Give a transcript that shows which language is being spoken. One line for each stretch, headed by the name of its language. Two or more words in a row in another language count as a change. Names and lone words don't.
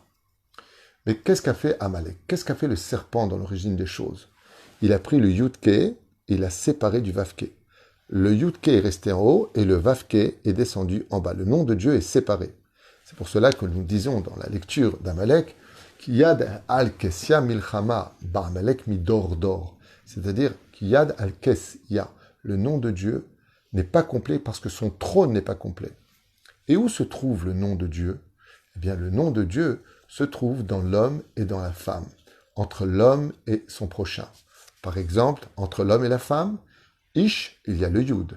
French: Mais qu'est-ce qu'a fait Amalek? Qu'est-ce qu'a fait le serpent dans l'origine des choses? Il a pris le Yudke et il l'a séparé du Vavke. Le Yudke est resté en haut et le Vavke est descendu en bas. Le nom de Dieu est séparé. C'est pour cela que nous disons dans la lecture d'Amalek
Hebrew: כי יד על כס יה מלחמה בעמלק מדר דר.
French: C'est-à-dire
Hebrew: כי יד על כס יה.
French: Le nom de Dieu n'est pas complet parce que son trône n'est pas complet. Et où se trouve le nom de Dieu? Eh bien, le nom de Dieu se trouve dans l'homme et dans la femme, entre l'homme et son prochain. Par exemple, entre l'homme et la femme, Ish, il y a le Yud.